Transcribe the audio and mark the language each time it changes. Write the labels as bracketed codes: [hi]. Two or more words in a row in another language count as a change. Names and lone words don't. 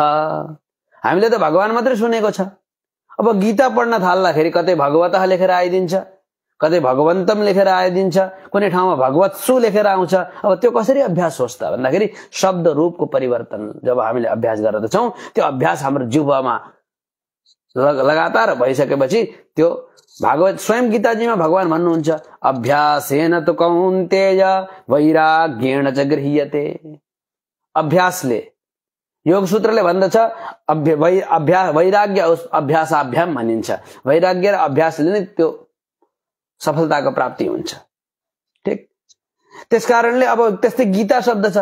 [ne] हामीले त भगवान मात्रै सुनेको छ। अब गीता पढ्न थाल्दाखेरि कतै भगवतः लेखेर आइदिन्छ, कतै भगवन्तम लेखेर आइदिन्छ, कुनै ठाउँमा भगवत्सु लेखेर आउँछ। अब त्यो कसरी अभ्यास होस् त भन्दाखेरि शब्द रूपको परिवर्तन जब हामीले अभ्यास गर्दछौं त्यो अभ्यास हाम्रो जिह्वामा लगातार भइसकेपछि त्यो भागवत स्वयं गीताजीमा भगवान भन्नुहुन्छ [sa] अभ्यासेन तु कौन्तेय वैराग्येण च गृह्यते। [ne] अभ्यासले, योग सूत्रले भन्दछ [sa] वैराग्य अभ्यासाभ्याम [ne] भनिन्छ। वैराग्य र अभ्यासले नै त्यो सफलताको प्राप्ति हुन्छ। ठीक, त्यसकारणले अब त्यस्तै गीता शब्द छ।